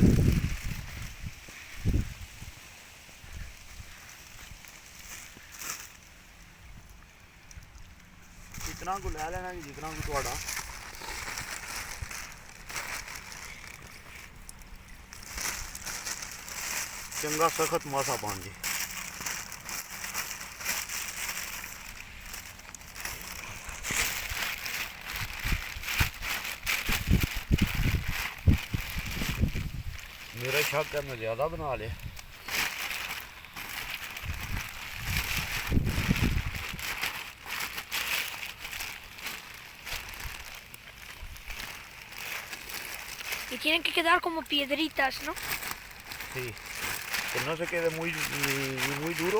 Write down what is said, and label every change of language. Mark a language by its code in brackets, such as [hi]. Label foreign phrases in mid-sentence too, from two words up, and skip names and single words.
[pa] ਇਤਨਾ ਕੋ ਲੈ ਲੈਣਾ ਕਿ ਜਿਤਨਾ ਕੋ ਥੋੜ੍ਹਾ ਚੰਗਾ ਸਖ਼ਤ ਮਾਸਾ ਬਣ ਜਾਏ। [hi] मेरा शक है मैं ज़्यादा बना लिया। [es] Y tienen que quedar como piedritas, ¿no? Sí, que no se quede ni muy duro.